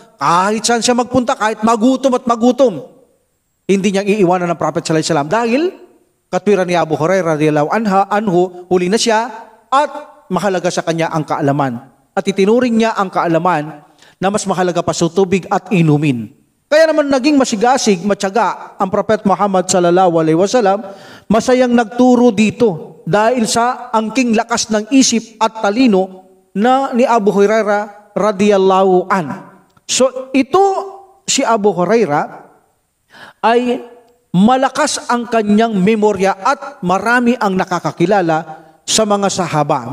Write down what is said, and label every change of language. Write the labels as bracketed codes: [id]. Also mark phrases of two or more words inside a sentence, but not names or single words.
[tl] Kahit saan siya magpunta, kahit magutom at magutom, hindi niya iiwanan ng Prophet [ar] صلى الله عليه وسلم [tl] dahil katwiran ni Abu Hurairah [ar] رضي الله عنه, [tl] huli na siya at mahalaga sa kanya ang kaalaman. At itinuring niya ang kaalaman na mas mahalaga pa sa tubig at inumin. Kaya naman naging masigasig, matyaga ang Prophet Muhammad [ar] صلى الله عليه وسلم, [tl] masayang nagturo dito dahil sa angking lakas ng isip at talino na ni Abu Hurairah [ar] رضي الله عن. [tl] So ito si Abu Hurairah ay malakas ang kanyang memorya at marami ang nakakakilala sa mga sahaba.